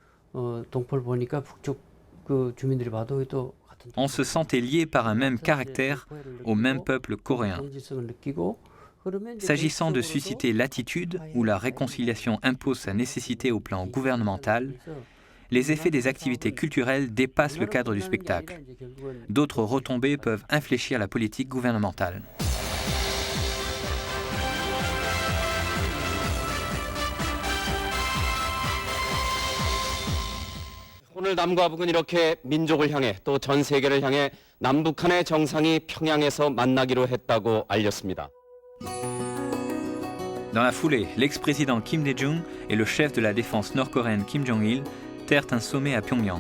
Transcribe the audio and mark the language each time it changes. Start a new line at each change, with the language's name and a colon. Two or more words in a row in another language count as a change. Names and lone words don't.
French: On se sentait lié par un même caractère au même peuple coréen. S'agissant de susciter l'attitude où la réconciliation impose sa nécessité au plan gouvernemental, les effets des activités culturelles dépassent le cadre du spectacle. D'autres retombées peuvent infléchir la politique gouvernementale.
Korean: 오늘 남과 북은 이렇게 민족을 향해 또 전 세계를 향해 남북한의 정상이 평양에서 만나기로 했다고 알렸습니다.
French: Dans la foulée, l'ex-président Kim Dae-jung et le chef de la défense nord-coréenne Kim Jong-il terrent un sommet à Pyongyang.